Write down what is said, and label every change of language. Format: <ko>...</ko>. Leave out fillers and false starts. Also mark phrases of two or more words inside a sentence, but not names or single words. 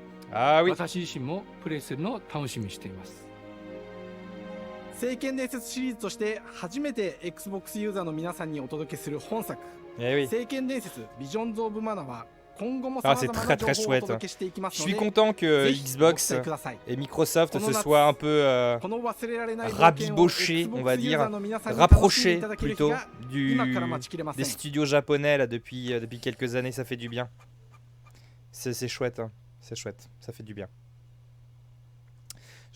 <ja>私自身もプレイするのを楽しみにしています。聖剣伝説シリーズとして初めて Xbox ユーザーの皆さんにお届けする本作、聖剣伝説ビジョンズ・オブ・マナは今後も様々な情報をお届けしていきますので、</ja> <fr>Je suis content que Xbox et Microsoft se soient un peu rabibochés, on va dire, rapprochés plutôt des studios japonais là, depuis quelques années. Ça fait du bien. C'est chouette, hein. C'est chouette, ça fait du bien.</fr>